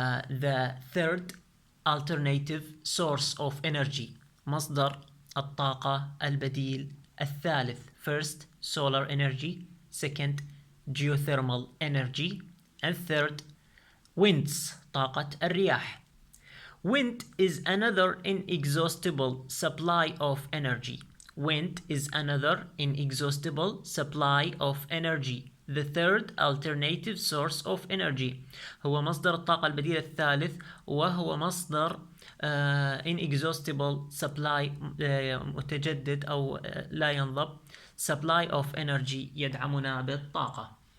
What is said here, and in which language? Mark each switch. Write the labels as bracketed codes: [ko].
[en] The third alternative source of energy. [ar] مصدر الطاقة البديل الثالث. [en] First, solar energy. Second, geothermal energy. And third, winds. [ar] طاقة الرياح. [en] Wind is another inexhaustible supply of energy. Wind is another inexhaustible supply of energy. The third alternative source of energy. [ar] هو مصدر الطاقة البديل الثالث وهو مصدر [en] inexhaustible supply [ar] متجدد أو لا ينضب [en] supply of energy [ar] يدعمنا بالطاقة.